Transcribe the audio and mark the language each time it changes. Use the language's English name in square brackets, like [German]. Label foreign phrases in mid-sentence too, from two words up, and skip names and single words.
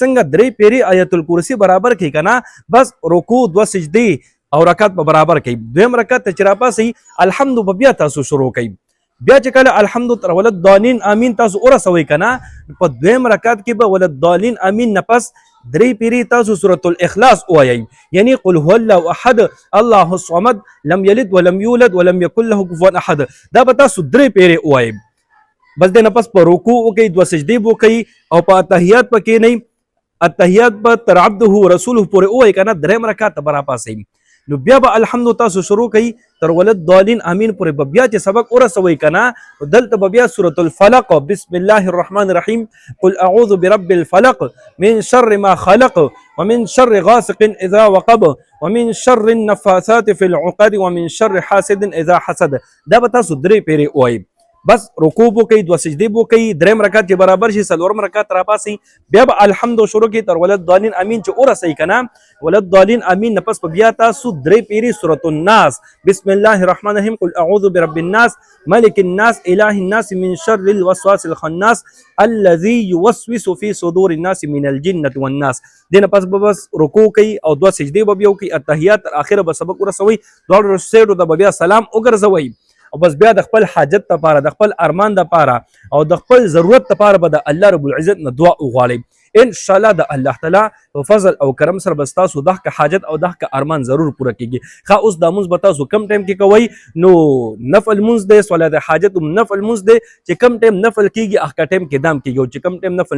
[Pashto] څنګه 3 پیرې آیت الکرسي برابر کړئ که نه بس رکوع 2 سجدې او رکعت په برابر کړئ دویم رکعت ته چې راپاسئ الحمد به بیا تاسو شروع کړئ بیا چې کله الحمد تر [Arabic] ولد ضالین امین [Pashto] تاسو ورسوئ که نه په دویم رکعت کې به [Arabic] ولد ضالین امین [Pashto] نه پس 3 پیری تاسو سورة الاخلاص وایئ یعنی [Arabic] قل هو الله احد الله الصمد لم یلد ولم یولد ولم یکن له کفوا احد [Pashto] دا به تاسو 3 پیری وایئ بس دې نه پس په رکوع وکئ 2 سجدې به وکئ او په اتحیات په کښېنئ اتحیات به تر [Arabic] عبده ورسوله [Pashto] پورې ووایئ که نه 3 رکعت ته به راپاسئ نو بیا به الحمد تاسو شروع کئ تر [Arabic] ولد ضالین امین [Pashto] پورې به بیا چې سبق ورسوئ که نه دلته به بیا سورة الفلق [Arabic] بسم الله الرحمن الرحیم قل اعوذ برب الفلق من شر ما خلق ومن شر غاسق اذا وقب ومن شر النفاثات في العقد ومن شر حاسد اذا حسد [Pashto] دا به تاسو 3 پیرې ووایئ بس رکوع وکئ 2 سجدې وکئ 3 رکعت چې برابر شي 4 رکعت راپاسئ بیا به الحمد شروع کړئ تر [Arabic] ولد ضالین امین [Pashto] چې ورسئ که نه [Arabic] ولد ضالین امین [Pashto] نه پس په بیا تاسو 3 پیرې سورة الناس [Arabic] بسم الله الرحمن الرحیم قل اعوذ برب الناس ملک الناس اله الناس من شر الوسواس الخناس الذي يوسوس في صدور الناس من الجنة والناس [Pashto] دې نه پس به بس رکوع کوئ او 2 سجدې به بیا وکئ اتحیات تر اخره به سبق ورسوئ دواړو سیډو ته به بیا سلام وګرځوئ او بس بیا د خپل حاجت لپاره د خپل ارمان لپاره او د خپل ضرورت لپاره به د الله رب العزت نه دعا وغواړئ [Arabic] ان شاء الله [Pashto] د الله تعالی په فضل او کرم سره به ستاسو دغه حاجت او دغه ارمان ضرور پوره کیږي ښه اوس دا مونځ به تاسو کم ټایم کې کوئ نو نفل مونځ دی صلات حاجت هم نفل مونځ دی چې کم ټایم نفل کیږي هغه ټایم کې دام کیږي او چې کم ټایم نفل